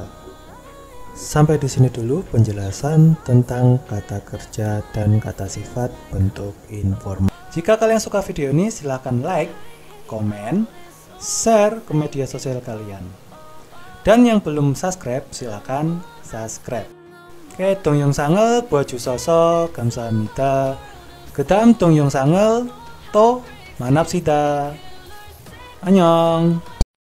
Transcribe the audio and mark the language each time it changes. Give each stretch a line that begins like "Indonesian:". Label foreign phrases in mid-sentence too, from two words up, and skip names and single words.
Indonesian: Sampai di sini dulu penjelasan tentang kata kerja dan kata sifat bentuk informal. Jika kalian suka video ini, silakan like, komen, share ke media sosial kalian. Dan yang belum subscribe, silakan subscribe. Oke,
Korean: 동영상을 보여주셔서 감사합니다. 그 다음 동영상을 또 만납시다. 안녕.